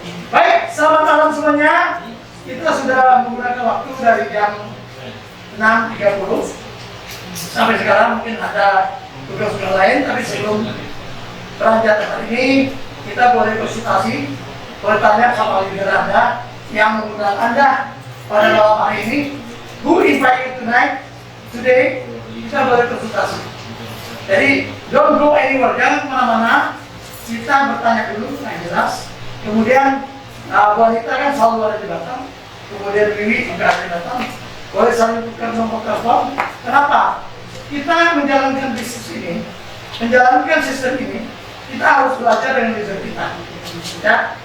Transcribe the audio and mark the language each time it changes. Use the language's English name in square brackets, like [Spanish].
[Indonesian] Baik, selamat malam semuanya. Kita sudah menggunakan waktu dari jam 6.30 sampai sekarang mungkin ada tugas-tugas lain, tapi sebelum beranjak hari ini kita boleh konsultasi, boleh tanya sama leader Anda yang mengundang Anda pada malam hari ini. [English] Who invite you tonight? Today [Indonesian] kita boleh konsultasi. Jadi [English] don't go anywhere, [Indonesian] jangan kemana-mana. Kita bertanya dulu yang jelas. Kemudian wanita kan selalu ada di belakang. Kemudian Wiwi juga ada di belakang. Boleh saling tukar nomor telepon. Kenapa? Kita menjalankan bisnis ini, menjalankan sistem ini, kita harus belajar dengan leader kita. Ya.